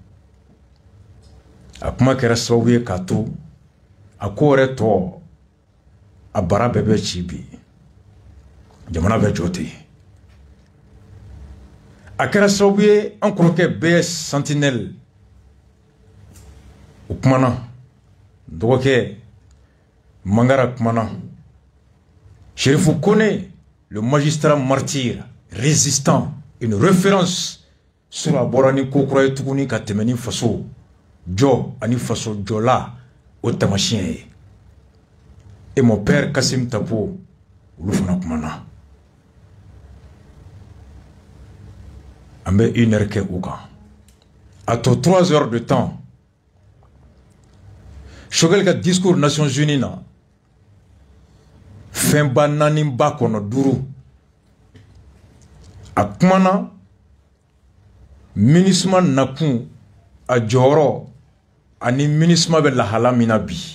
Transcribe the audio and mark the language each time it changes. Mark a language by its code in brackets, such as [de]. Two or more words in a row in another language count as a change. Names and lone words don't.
[bm] a kuma kɛra sababu ye k'a to a ko yɛrɛ tɔ a bara bɛɛ bɛ ci bi jamana bɛ jɔ ten a kɛra sababu ye an kɔrɔkɛ bɛɛ Sentinelle o kumana dɔgɔkɛ Mangara kumana Cherifou Kone [fr] le magistrat martyr résistant une référence sur [bm] a bɔra ni ko kura ye tuguni ka tɛmɛ ni faso jɔ ani faso jɔla o tamasiyɛn ye [fr] et mon père [bm] Kassim Tapo olu fana kumana an bɛ 1 heure kɛ u kan a to [fr] 3 heures de temps [bm] Choguel ka discours Nations Unies na fɛnba naani ba kɔnɔ duuru a kumana MINUSMA nakun a jɔyɔrɔ ani MINUSMA bɛ lahala min na bi